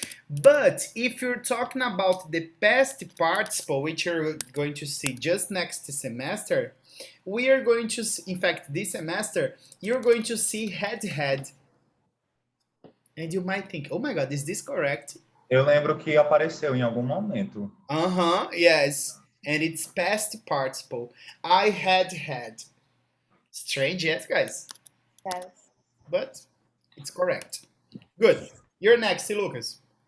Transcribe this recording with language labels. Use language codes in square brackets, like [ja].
[en] But if you're talking about the past participle, which you're going to see just next semester, we are going to, in fact, this semester, you're going to see had. And you might think, oh my god, is this correct? [pt] Eu lembro que apareceu em algum momento. [en] Yes. And it's past participle. I had. Strange, yes, guys? Yes. But it's correct. Good. You're next, Lucas.